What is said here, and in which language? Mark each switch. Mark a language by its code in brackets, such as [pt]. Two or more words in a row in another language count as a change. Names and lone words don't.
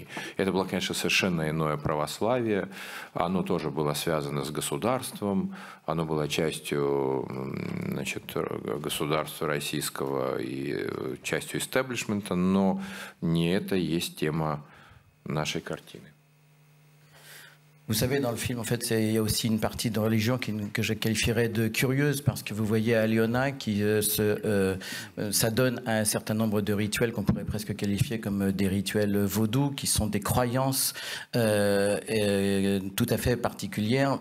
[ru] Это было, конечно, совершенно иное православие. Оно тоже было связано с государством, оно было частью, значит, государства российского и частью истеблишмента, но не это есть тема нашей картины. [fr] Vous savez, dans le film, en fait, il y a aussi une partie de religion que je qualifierais de curieuse, parce que vous voyez Aliona qui s'adonne à un certain nombre de rituels qu'on pourrait presque qualifier comme des rituels vaudous, qui sont des croyances tout à fait particulières.